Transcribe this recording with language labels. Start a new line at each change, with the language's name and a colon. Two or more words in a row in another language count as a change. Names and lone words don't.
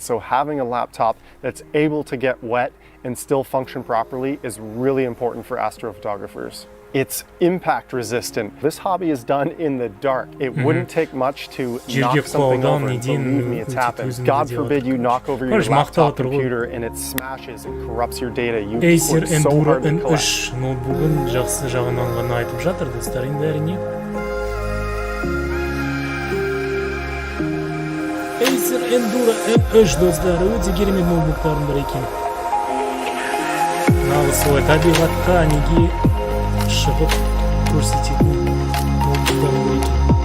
English: So having a laptop that's able to get wet and still function properly is really important for astrophotographers. It's impact resistant. This hobby is done in the dark. It wouldn't take much to knock something over, and believe me, it's happened. God forbid you knock over your laptop computer and it smashes and corrupts your data. You Acer work so Enduro hard to collect.
Kazakh: N3 ноутбугын жақсы жағынан ғана айтып жатыр достар, енді әрине. Acer Enduro N3 достар, өте керемет ноутбуктардың бірі екен. Нағыз солай табиғатқа неге шығып көрсететін ноутбуктардың бірі екен.